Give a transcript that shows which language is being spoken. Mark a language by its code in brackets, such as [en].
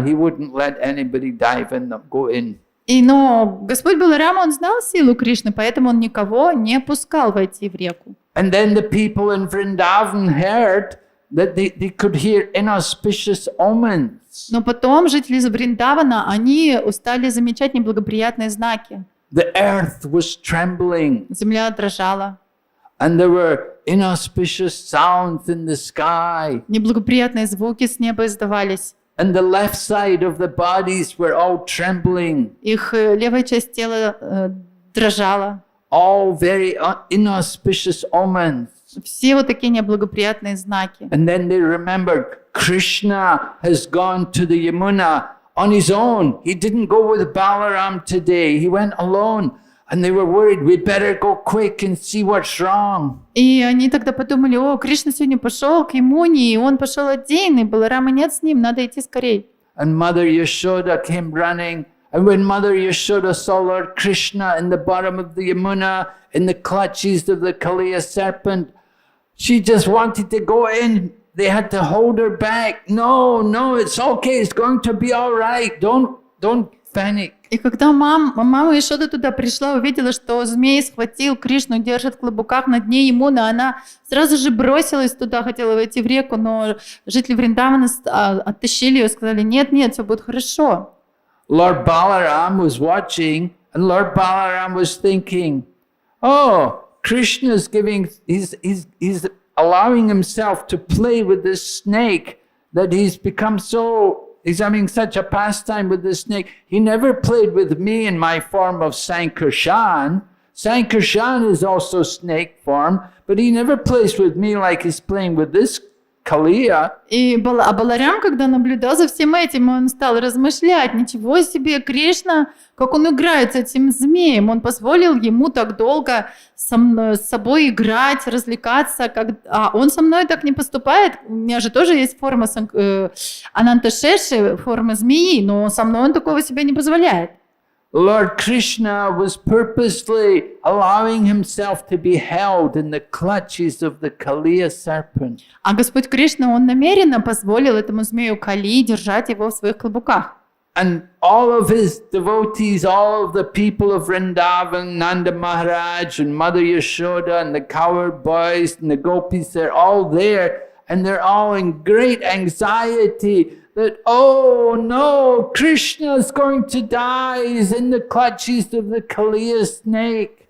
[en] He wouldn't let anybody dive in, go in. [ru] Но Господь Баларама, он знал силу Кришны, поэтому он никого не пускал войти в реку. [en] And then the people in Vrindavan heard that they could hear inauspicious omens. [ru] Но потом жители Вриндавана, они стали замечать неблагоприятные знаки. [en] The earth was trembling. [ru] Земля дрожала. [en] And there were inauspicious sounds in the sky. [ru] Неблагоприятные звуки с неба издавались. [en] And the left side of the bodies were all trembling. [ru] Их левая часть тела дрожала. [en] All very inauspicious omens. [ru] Все вот такие неблагоприятные знаки. [en] And then they remembered Krishna has gone to the Yamuna on his own. He didn't go with Balaram today. He went alone. And they were worried, we'd better go quick and see what's wrong. [ru] И они тогда подумали, о, Кришна сегодня пошел к Ямуне, и он пошел один, и Баларама нет с ним, надо идти скорей. [en] And Mother Yashoda came running. And when Mother Yashoda saw Lord Krishna in the bottom of the Yamuna, in the clutches of the Kaliya serpent, she just wanted to go in. They had to hold her back. No, it's okay. It's going to be all right. Don't panic. [ru] И когда мама Ишода туда пришла, увидела, что змей схватил Кришну, держит в клобуках на дне Ямуны, она сразу же бросилась туда, хотела войти в реку, но жители Вриндавана оттащили ее и сказали, нет, все будет хорошо. [en] Lord Balaram was watching, and Lord Balaram was thinking, oh, Krishna's he's allowing himself to play with this snake, that he's having such a pastime with the snake. He never played with me in my form of Sankarshan. Sankarshan is also snake form, but he never plays with me like he's playing with this Kaliya. [ru] И Баларам, когда наблюдал за всем этим, он стал размышлять, ничего себе, Кришна, как он играет с этим змеем, он позволил ему так долго с собой играть, развлекаться, а он со мной так не поступает, у меня же тоже есть форма Ананташеши, форма змеи, но со мной он такого себе не позволяет. [en] Lord Krishna was purposely allowing himself to be held in the clutches of the Kaliya serpent. [ru] А Господь Кришна, он намеренно позволил этому змею Кали держать его в своих клобуках. [en] And all of his devotees, all of the people of Vrindavan, Nanda Maharaj and Mother Yashoda and the cowherd boys and the gopis, they're all there and they're all in great anxiety that, oh no, Krishna is going to die, he's in the clutches of the Kaliya snake.